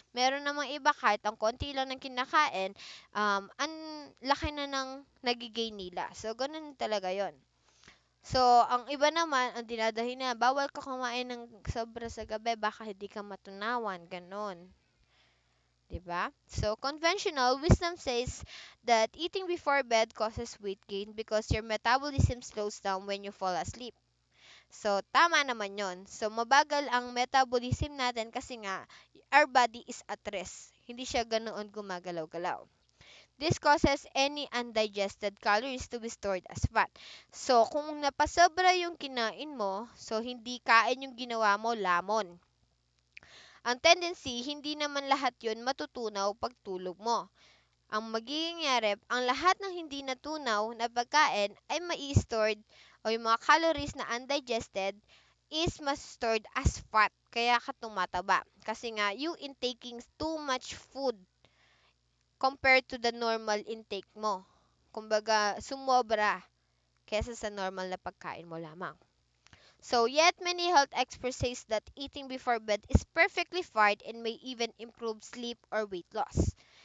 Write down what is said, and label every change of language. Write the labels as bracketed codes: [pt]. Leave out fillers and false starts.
[tl] Meron namang iba kahit ang konti lang ng kinakain, ang laki na ng nagigain nila. So, ganun talaga yon. So, ang iba naman, ang dinadahin na, bawal ka kumain ng sobra sa gabi, baka hindi ka matunawan, ganon. 'Di ba? [en] So, conventional wisdom says that eating before bed causes weight gain because your metabolism slows down when you fall asleep. [tl] So, tama naman yon. So, mabagal ang metabolism natin kasi nga, [en] our body is at rest. [tl] Hindi siya ganoon gumagalaw-galaw. [en] This causes any undigested calories to be stored as fat. [tl] So, kung napasobra yung kinain mo, so hindi kain yung ginawa mo, lamon. Ang tendency, hindi naman lahat yun matutunaw pag tulog mo. Ang magiging yari, ang lahat ng hindi natunaw na pagkain ay mai-stored o yung mga calories na undigested is mas stored as fat. Kaya ka tumataba. Kasi nga, [en] you intaking too much food compared to the normal intake mo. [tl] Kumbaga, sumobra kesa sa normal na pagkain mo lamang. [en] So, yet many health experts say that eating before bed is perfectly fine and may even improve sleep or weight loss.